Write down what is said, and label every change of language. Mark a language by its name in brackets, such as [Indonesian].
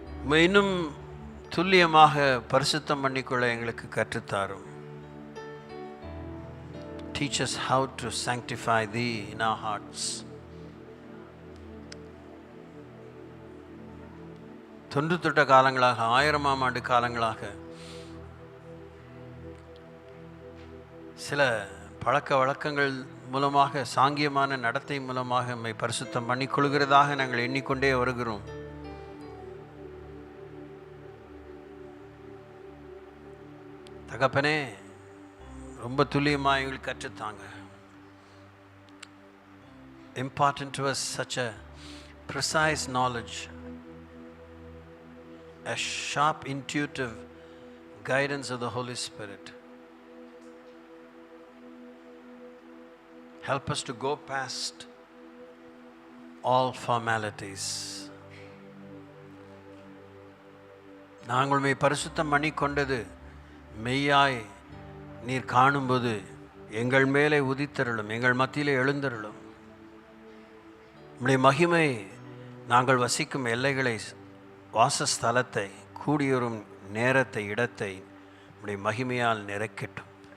[Tamil] இன்னும் துல்லியமாக பரிசுத்தம் பண்ணிக்கொள்ள எங்களுக்கு கற்றுத்தாரும். [English] Teach us how to sanctify thee in our hearts. [Tamil] 98 காலங்களாக, 1000ஆம் ஆண்டு காலங்களாக சில பழக்க வழக்கங்கள் மூலமாக, சாங்கியமான நடத்தை மூலமாக நம்மை பரிசுத்தம் பண்ணி கொள்கிறதாக நாங்கள் எண்ணிக்கொண்டே வருகிறோம். தகப்பனே, ரொம்ப துல்லியமாக எங்களுக்கு கற்றுத்தாங்க. [English] Important to us such a precise knowledge, a sharp intuitive guidance of the Holy Spirit. Help us to go past all formalities. [Tamil] நாங்கள் உம்மை பரிசுத்தம் பண்ணி கொண்டது மெய்யாய் நீர் காணும்போது எங்கள் மேலே உதித்தருளும், எங்கள் மத்தியிலே எழுந்தருளும். உம்முடைய மகிமை நாங்கள் வசிக்கும் எல்லைகளை, வாசஸ்தலத்தை, கூடியொரும் நேரத்தை, இடத்தை உம்முடைய மகிமையால் நிறைக்கட்டும்.